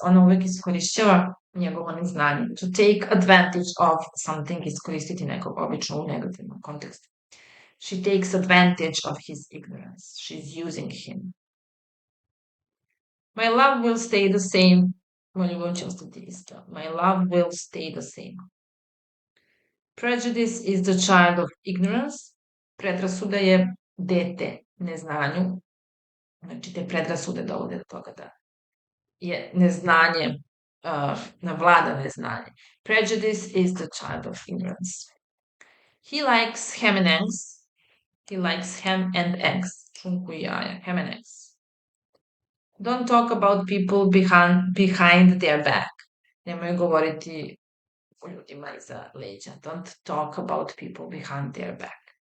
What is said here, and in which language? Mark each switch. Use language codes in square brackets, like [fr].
[sr] Ona uvek iskorišćava njegovo neznanje. [en] To take advantage of something, [sr] iskoristiti nekog, obično u negativnom kontekstu. [en] She takes advantage of his ignorance. She's using him. My love will stay the same. [sr] Moja ljubav će ostati ista. [en] My love will stay the same. Prejudice is the child of ignorance. [sr] Predrasuda je dete neznanju. Znači, te predrasude dovode do toga da je neznanje, navlada neznanje. [en] Prejudice is the child of ignorance. He likes ham and eggs. He likes ham and eggs. [sr] Šunku i jaja. [en] Ham and eggs. Don't talk about people behind their back. [sr] Nemoj govoriti o ljudima iza leđa. [en] Don't talk about people behind their back.